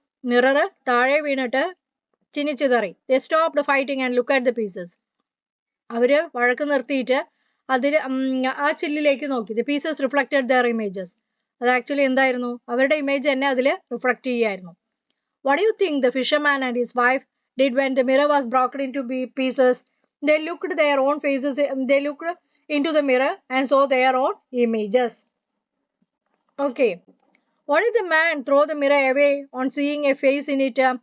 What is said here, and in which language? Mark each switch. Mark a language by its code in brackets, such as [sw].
[ml] Mirror താഴെ വീണിട്ട് ചിന്നിച്ചിതറി. [en] They stopped fighting and looked at the pieces. [ml] അവര് വഴക്ക് നിർത്തിയിട്ട് അതിൽ ആ ചില്ലിലേക്ക് നോക്കി. [en] The pieces reflected their images. [ml] അത് ആക്ച്വലി എന്തായിരുന്നു? അവരുടെ ഇമേജ് തന്നെ അതിൽ റിഫ്ലക്ട് ചെയ്യായിരുന്നു. [en] What do you think the fisherman and his wife did when the mirror was broken into pieces? They looked their own faces. They looked into the mirror and saw their own images. Okay. Why did the man throw the mirror away on seeing a face in it?